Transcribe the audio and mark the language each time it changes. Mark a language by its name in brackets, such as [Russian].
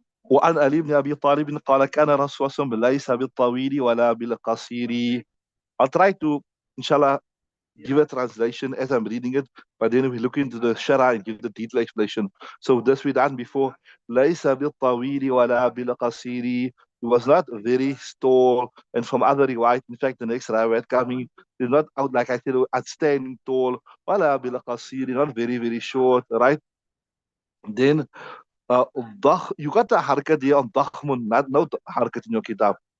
[Arabic] وعن علي بن أبي طالب قال كان الرسول صلى الله عليه وسلم ليس بالطويل ولا بالقصير. [English] I'll try to, inshallah, give a translation as I'm reading it, but then we look into the Shara and give the detailed explanation. So this we done before. [Arabic] ليس بالطويل ولا بالقصير. [English] He was not very tall, and from other riwayat, in fact, the next riwayat coming, he's not out like I said, outstanding tall, [Arabic] ولا بالقصير, [English] not very very short, right? Then you got the harakat here on ضخم, not no harakat in your kitab.